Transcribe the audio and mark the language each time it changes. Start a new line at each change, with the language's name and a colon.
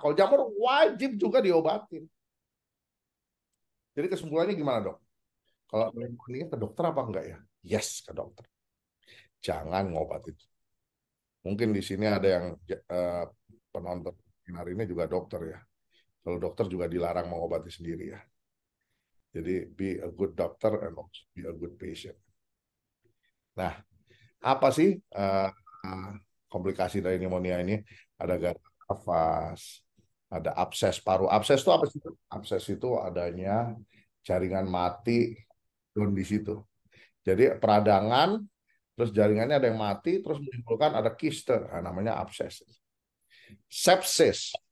Indonesian: Kalau jamur wajib juga diobatin. Jadi kesimpulannya gimana, dok? Kalau pneumonia ke dokter apa enggak ya?
English: Yes,
Indonesian: ke dokter. Jangan ngobatin. Mungkin di sini ada yang penonton hari ini juga dokter ya. Kalau dokter juga dilarang mengobati sendiri ya. Jadi
English: be a good doctor and also be a good patient.
Indonesian: Nah, apa sih komplikasi dari pneumonia ini? Ada gagal nafas, ada abses paru. Abses itu apa sih? Abses itu adanya jaringan mati di situ. Jadi peradangan, terus jaringannya ada yang mati, terus menimbulkan ada kiste, namanya abses. Sepsis.